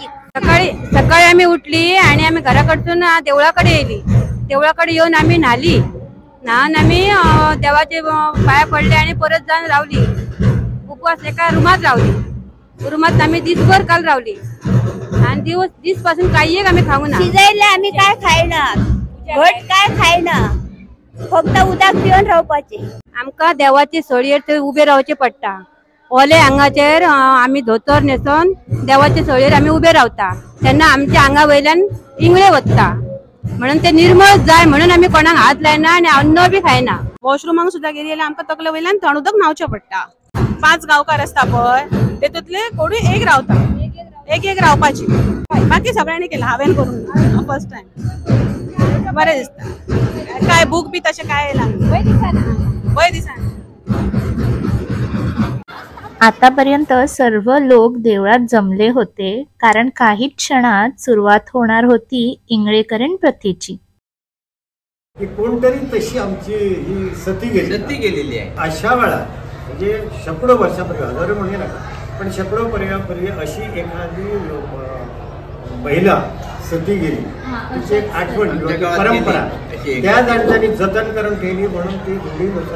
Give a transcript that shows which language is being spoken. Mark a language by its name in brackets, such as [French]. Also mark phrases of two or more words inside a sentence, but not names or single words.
[Konkani] सकाळी आम्ही उठली आणि आम्ही घराकडून देवळाकडे येली. देवळाकडे येऊन आम्ही न्हाली. आम्ही देवाचे पाया पडले आणि परत जाऊन रावली. उपवास एका रूमात रावली. रूमात आम्ही दिसभर काल रावली आणि दिवस पासून काही आम्ही खाऊ ना. शिजायला आम्ही काय खायना, घट काय खायना, फक्त उदाक पिऊन रावपाचे. आमका देवाचे सळयेर ते उभे रावचे पडटा. ओले अंगाचेर आम्ही धोतर नेसून देवाचे सळयेर आम्ही उभे रावता. तेन्ना आमच्या अंगा वयल्यान इंगळे वता. म्हणून ते निर्मळ जाय म्हणून आम्ही कोणाक हात लायना आणि अन्न बी खायना. वॉशरूमाक सुद्धा गेली जाल्यार आमकां तकले वयल्यान थंड उदक न्हांवचें पडटा. 5 गांवकार असता पळय तेतूंतले कोणी एक रावता. एक रावपाची. बाकी सगळ्यांनी केलं, हांवें करून [English] first time. [Konkani] बरें दिसता. काय बूक बी तशें काय येयला वय दिसाना. [Marathi] आतापर्यंत सर्व लोक देवळात जमले होते कारण काही क्षणात सुरुवात होणार होती इंगळेकरण प्रथेची. कोणतरी तशी आमची ही सती गेलेली आहे. अशा वेळा म्हणजे शेकडो वर्षापूर्वी, हजारो म्हणजे नका पण शेकडो वर्षापूर्वी अशी एखादी महिला सती गेली, तिची एक आठवण परंपरा त्या जाणत्यांनी जतन करून ठेवली म्हणून ती रूढीनुसार.